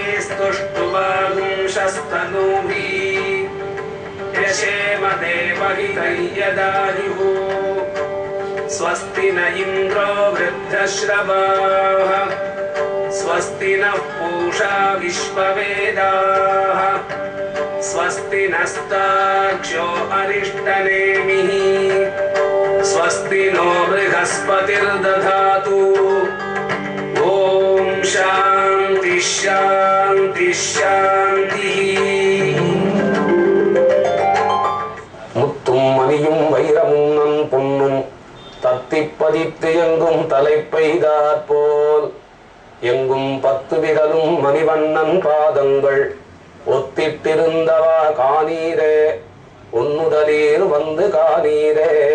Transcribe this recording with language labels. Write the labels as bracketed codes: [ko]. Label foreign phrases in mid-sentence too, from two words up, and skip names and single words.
[sa] स्तुष्टुवागुंशस्तनूभिः यशेम देवहितं यदायुः स्वस्ति न इन्द्रो वृद्धश्रवाः स्वस्ति नः पूषा विश्ववेदाः स्वस्ति नस्तार्क्ष्यो अरिष्टनेमिः स्वस्ति नो बृहस्पतिर्दधातु ॐ शान्ति शान्ति शान्तिः [ta] முத்தும் மணியும் வைரமும் நன் பொன்னும் தத்திப்பதித்து எங்கும் தலைப்பெய்தாற்போல் எங்கும் 10 விரலும் மணிவண்ணன் பாதங்கள் ஒத்திட்டிருந்தவா காணீரே ஒன்னுதலீர் வந்து காணீரே.